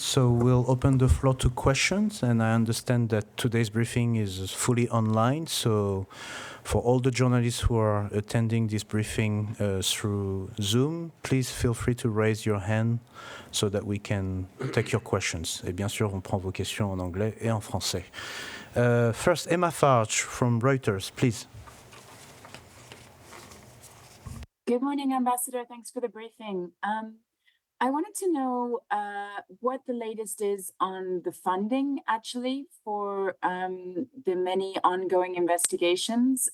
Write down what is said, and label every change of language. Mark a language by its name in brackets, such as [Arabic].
[English] So we'll open the floor to questions, and I understand that today's briefing is fully online. So for all the journalists who are attending this briefing through Zoom, please feel free to raise your hand so that we can take your questions. [French] Et bien sûr, on prend vos questions en anglais et en français. [English] First, Emma Farge from Reuters, please. Good morning, Ambassador. Thanks for the briefing. I wanted to know what the latest is on the funding, actually, for the many ongoing investigations.